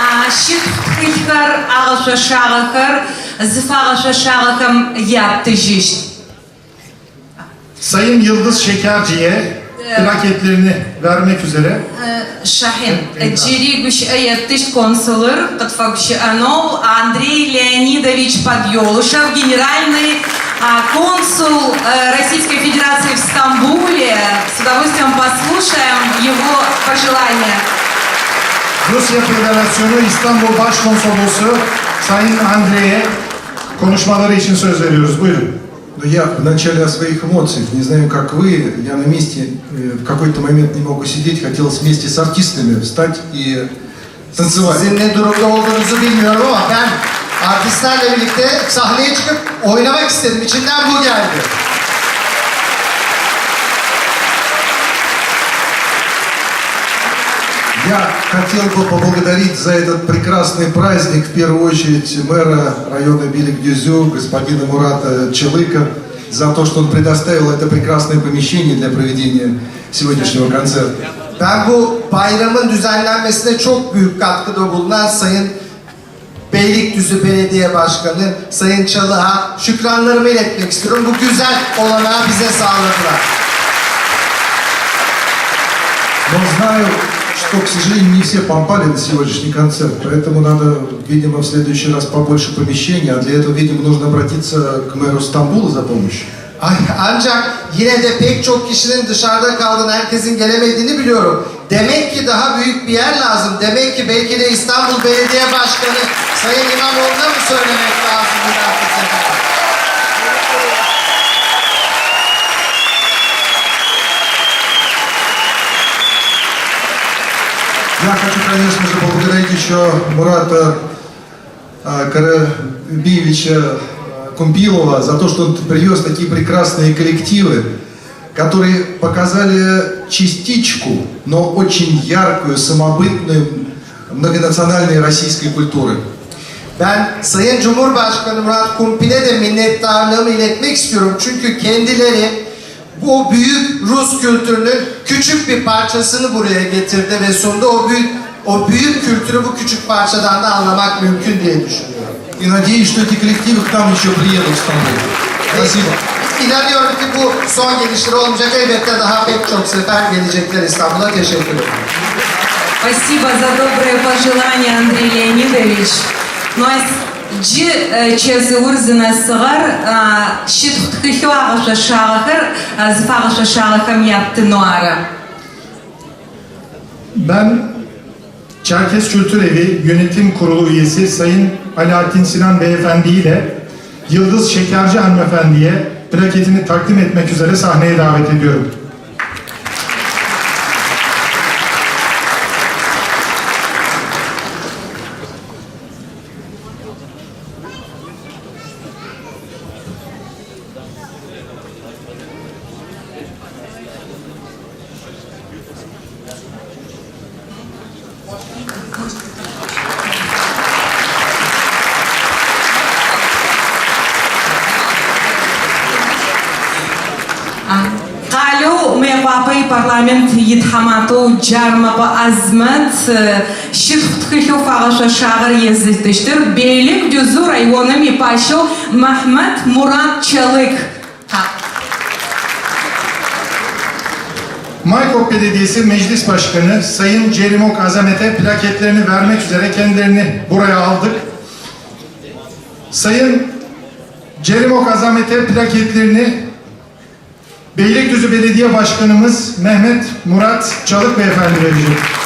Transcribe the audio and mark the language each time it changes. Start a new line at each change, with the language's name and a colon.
Turkish: Şit hıkar ağaçı şağıkır, zıfağı şağıkım yaptı jişt. Sayın Yıldız Şekerci'ye plaketlerini vermek üzere.
Russian: Şahin, Джеригуш Аятыш консулыр, Подфакшанов Андрей Леонидович Подъелышев, генеральный консул Российской Федерации в Стамбуле. С удовольствием послушаем его пожелания.
Turkish: Rusya Federasyonu İstanbul Başkonsolosu Sayın Andrey'e konuşmaları için söz veriyoruz. Buyurun.
Russian: Но я в начале о своих эмоциях, не знаю, как вы, я на месте в какой-то момент не могу сидеть, хотелось вместе с артистами встать и танцевать.
Turkish: Sizin ne durumda olduğunuzu bilmiyorum ama ben artistlerle birlikte sahneye çıkıp oynamak istedim. İçimden bu geldi.
Russian: Я хотел бы поблагодарить за этот прекрасный праздник, в первую очередь, мэра района Белик-Дюзю, господина Мурата Челыка, за то, что он предоставил это прекрасное помещение для проведения сегодняшнего концерта.
Turkish: Ben bu bayramın düzenlenmesine çok büyük katkıda bulunan Sayın Beylikdüzü Belediye Başkanı Sayın Çalık'a şükranlarımı iletmek istiyorum. Bu güzel olanağı bize sağladılar.
Russian: Но знаю, что, к сожалению, не все попали на сегодняшний концерт, поэтому надо, видимо, в следующий раз побольше помещений, а для этого, видимо, нужно обратиться к мэру Стамбула за помощью.
Turkish: Ancak yine de pek çok kişinin dışarıda kaldığını, herkesin gelemediğini biliyorum. Demek ki daha büyük bir yer lazım. Demek ki belki de İstanbul Belediye Başkanı Sayın İmamoğlu'na mı söylemek lazım bir dahaki sefer?
Russian: Я хочу, конечно же, поблагодарить еще Мурата Карабиевича Кумпилова за то, что он привез такие прекрасные коллективы, которые показали частичку, но очень яркую, самобытную, многонациональной российской культуры.
Turkish: Ben Sayın Cumhurbaşkanı Murat Kumpil'e de minnettarlığımı iletmek istiyorum. Çünkü kendileri bu büyük Rus kültürünün küçük bir parçasını buraya getirdi ve sundu. O büyük kültürü bu küçük parçadan da anlamak mümkün diye düşünüyorum.
Russian: И надеюсь, что эти коллективы к нам еще приедут в Стамбул. Спасибо.
Turkish: İnanıyorum ki bu son gelişleri olmayacak. Elbette daha pek çok sefer gelecekler İstanbul'a. Teşekkür ederim.
Russian: Спасибо за добрые пожелания, Андрей Леонидович. Но чесы урзына сығар, шит хтхиху ағышы шағықыр, зыф ағышы шағықым япты нуары.
Turkish: Ben Çerkes Kültür Evi Yönetim Kurulu üyesi Sayın Alaaddin Sinan Beyefendi ile Yıldız Şekerci Hanımefendi'ye plaketini takdim etmek üzere sahneye davet ediyorum. قالوا ما بابي برلمانت يتحماتو جارما بأزمت شتخت كيلو فاغشا شاغر يزدشتر بيلك جزو رayonum يباشو محمد مراد Çalık. Maykop Belediyesi Meclis Başkanı Sayın Cerimok Azamet'e plaketlerini vermek üzere kendilerini buraya aldık. Sayın Cerimok Azamet'e plaketlerini Beylikdüzü Belediye Başkanımız Mehmet Murat Çalık Beyefendi verecek.